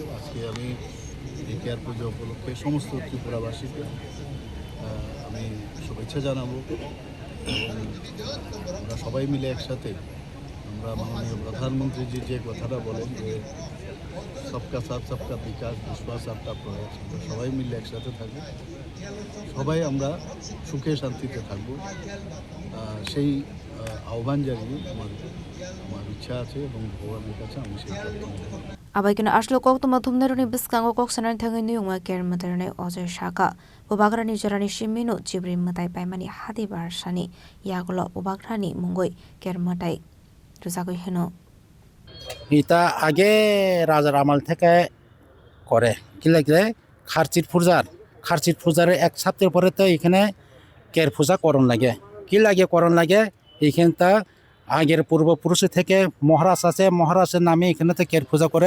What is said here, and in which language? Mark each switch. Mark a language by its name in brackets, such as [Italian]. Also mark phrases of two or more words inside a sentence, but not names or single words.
[Bangla] আজকে আমি এই কেয়ার পুজো উপলক্ষে সমস্ত ত্রিপুরাবাসীকে আমি শুভেচ্ছা জানাবো এবং আমরা সবাই মিলে একসাথে আমরা মাননীয় প্রধানমন্ত্রীজি যে কথাটা বলেন যে [Hindi] सबका साथ सबका विकास [Bangla] বিশ্বাস আপনার প্রয়াস, আমরা সবাই মিলে একসাথে থাকবো, সবাই আমরা সুখে শান্তিতে থাকবো, সেই আহ্বান জানিয়ে আমার ইচ্ছা আছে এবং ভগবানের কাছে আমি সেই [Kok Borok] Abhishek aslo kok tuma thumneruni biskango kok sanar Thangwi Nayungmao Ker Mwtai Rwjakha Bobagrani Jarani Shimino Ker Mwtai Paimani Hadi Barsani Yagulo Bobagrani Mungoi Ker Mwtai Rwjakha Haikheno [Bangla] এটা আগে রাজার আমল থেকে করে কি লাগে খারচির পূজার এক সপ্তাহ পরে তো এখানে কের পূজা করণ লাগে। কি লাগে করণ লাগে এইখানটা আগের পূর্বপুরুষ থেকে মহারাজ আছে, মহারাজের নামে এখানে তো কের পূজা করে।